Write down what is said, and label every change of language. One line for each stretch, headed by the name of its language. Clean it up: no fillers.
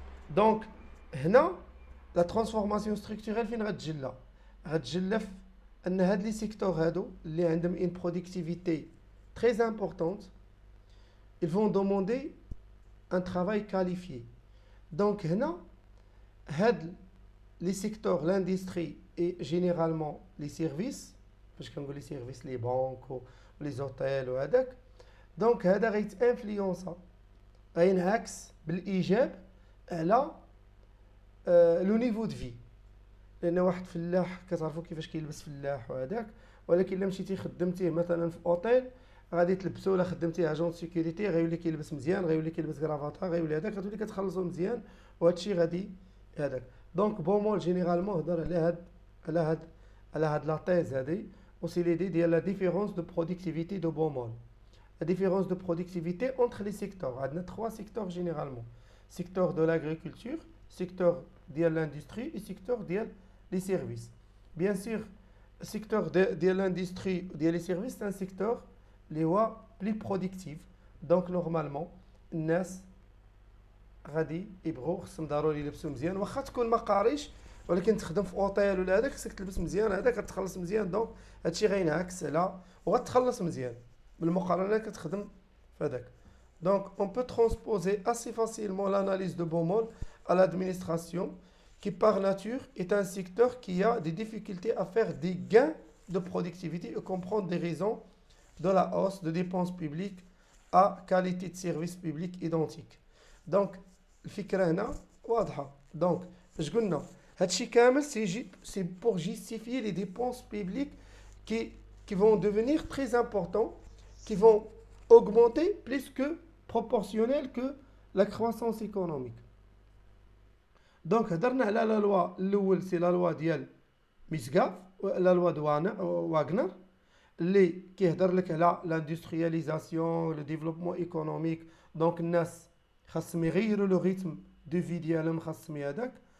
French: Donc
Arabic: هنا
French: la transformation structurelle
Arabic: فين غتجلى غتجلى في ان هاد لي سيكتور هادو اللي عندهم
French: une productivité très importante, ils vont demander un travail qualifié. Donc
Arabic: هنا هاد
French: les secteurs, l'industrie et généralement les services,
Arabic: فاش كنقول
French: les services, les banques ou les hôtels ou هذاك.
Arabic: Donc هذا غيتانفلونسا غينعكس بالايجاب على لو نيفو دو في. لان واحد فلاح كتعرفوا كيفاش كيلبس فلاح وهذاك، ولكن الا مشيتي خدمتيه مثلا في اوتيل غادي تلبسو، ولا خدمتيه اجون سيكوريتي غيولي كيلبس مزيان، غيولي كيلبس كرافاطه، غيولي هذاك، غتولي كتخلصو مزيان، وهادشي غادي هذاك. دونك بومول جينيرالمون هضر على هاد لا تيز هادي، وسي ليدي ديال لا ديفيرونس دو برودكتيفيتي دو بومول.
French: La différence de productivité entre les secteurs. Il y a trois secteurs généralement. Secteur de l'agriculture, secteur de l'industrie et secteur des services. Bien sûr, le secteur de l'industrie et des services, c'est un secteur plus productif.
Arabic: Donc normalement, الناس غادي يبغوا خصهم ضروري يلبسوا مزيان، واخا تكون ما قاريش ولكن تخدم في اوتيل ولا هذاك خصك تلبس مزيان، هذاك غتخلص مزيان. دونك هادشي غينعكس على وغتخلص مزيان بالمقارنه كتخدم فهذاك.
French: Donc on peut transposer assez facilement l'analyse de Baumol à l'administration, qui par nature est un secteur qui a des difficultés à faire des gains de productivité et comprendre des raisons de la hausse de dépenses publiques à qualité de service public identique.
Arabic: Donc الفكره هنا واضحه.
French: Donc
Arabic: اش قلنا هادشي كامل
French: c'est pour justifier les dépenses publiques qui vont devenir très importantes, qui vont augmenter plus que proportionnel que la croissance économique.
Arabic: Donc هضرنا على لا لوا الاول سي لا لوا ديال ميسغاف، لا لوا دو واغنر اللي كيهضر لك على لاندسترياليزاسيون لو ديفلوبمون ايكونوميك. دونك الناس خاصهم يغيروا لو ريتم دو في ديالهم، خاصهم هذاك.